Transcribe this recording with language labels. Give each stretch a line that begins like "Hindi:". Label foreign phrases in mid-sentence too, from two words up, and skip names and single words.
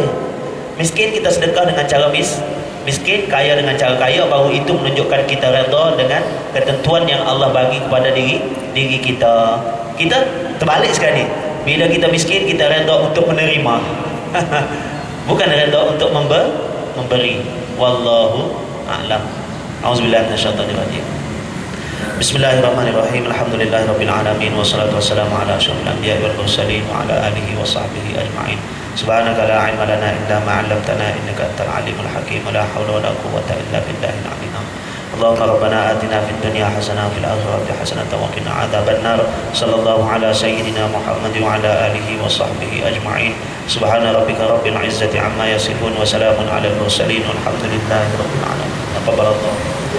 Malay: Miskin kita sedekah dengan cara miskin, kaya dengan cara kaya, baru itu menunjukkan kita redha dengan ketentuan yang Allah bagi kepada diri kita. Kita terbalik sekali. Bila kita miskin, kita redha untuk menerima, bukan redha untuk memberi.
Arabic: والله أعلم. أعوذ بالله من الشيطان الرجيم. بسم الله الرحمن الرحيم. الحمد لله رب العالمين، والصلاة والسلام على أشرف الأنبياء والمرسلين وعلى آله وصحبه أجمعين. سبحانك لا علم لنا إلا ما علمتنا إنك أنت العليم الحكيم. لا حول ولا قوة إلا بالله العلي العظيم. اللهم ربنا آتنا في الدنيا حسنة وفي الآخرة حسنة وقنا عذاب النار. صلى الله على سيدنا محمد وعلى آله وصحبه أجمعين. سبحان ربك رب العزة عما يصفون وسلام على المرسلين والحمد لله رب العالمين. تقبل الله.